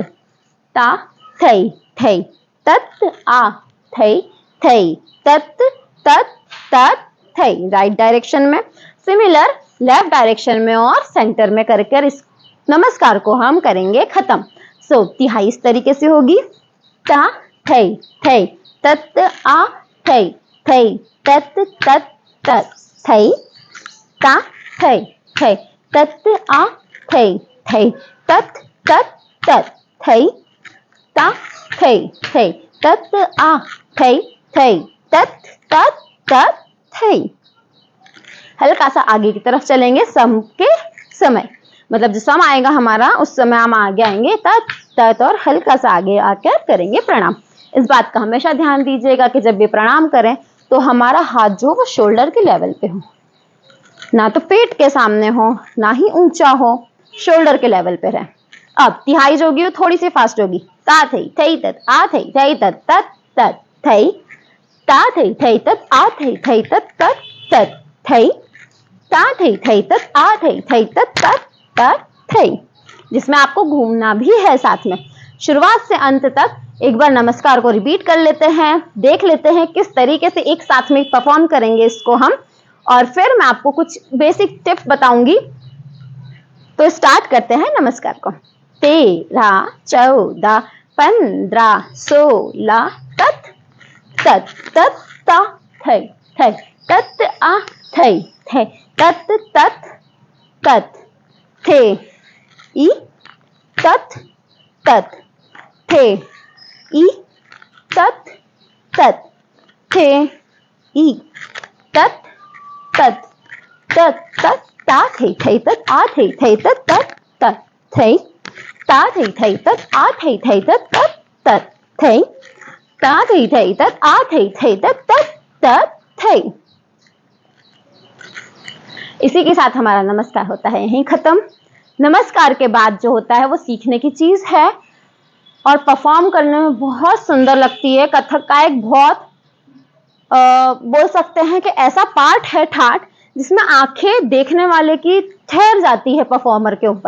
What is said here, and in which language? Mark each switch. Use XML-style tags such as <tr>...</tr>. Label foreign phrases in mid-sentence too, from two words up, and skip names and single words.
<hi>ता थई थई तत, आ थई थई तत तत तत थई</hi> <en>right direction</en> <hi>में। सिमिलर</hi> <en>left direction</en> <hi>में और सेंटर में करके इस नमस्कार को हम करेंगे खत्म। सो तिहाई इस तरीके से होगी, ता थई थई तत, आ थई थई तत तत तत थई ता थई थई तत आ थई थई तत तत तत थई ता थई थई तत आ थई थई तत तत तत थई। हल्का सा आगे की तरफ चलेंगे सम के समय, मतलब जो सम आएगा हमारा उस समय हम आगे आएंगे तत तत और हल्का सा आगे आकर करेंगे प्रणाम। इस बात का हमेशा ध्यान दीजिएगा कि जब भी प्रणाम करें तो हमारा हाथ जो वो शोल्डर के लेवल पे हो, ना तो पेट के सामने हो ना ही ऊंचा हो, शोल्डर के लेवल पे रहे। अब तिहाई जो होगी वो थोड़ी सी फास्ट होगी। ता थई थई तत आ थई थई तत तत तत थई ता थई थई तत आ थई थई तत तत तत थई ता थई थई तत आ थई थई तत तत तत थई। जिसमें आपको घूमना भी है साथ में। शुरुआत से अंत तक एक बार नमस्कार को रिपीट कर लेते हैं, देख लेते हैं किस तरीके से एक साथ में परफॉर्म करेंगे इसको हम, और फिर मैं आपको कुछ</hi> <en>basic tips</en> <hi>बताऊंगी। तो स्टार्ट करते हैं नमस्कार को। 13 14 15 16 तत तत तत ता थई थई तत आ थई थई तत तत तत थे ई तत तत थे ई तत तत थे ई तत तत तत तत ता थई थई तत आ थई थई तत तत तत थई ता थई थई तत आ थई थई तत तत तत थई ता थई थई तत आ थई थई तत तत तत थई। इसी के साथ हमारा नमस्कार होता है यहीं खत्म। नमस्कार के बाद जो होता है वो सीखने की चीज है और परफॉर्म करने में बहुत सुंदर लगती है। कथक का एक बहुत बोल सकते हैं कि ऐसा पार्ट है ठाठ, जिसमें आंखें देखने वाले की ठहर जाती है परफॉर्मर के ऊपर।</hi>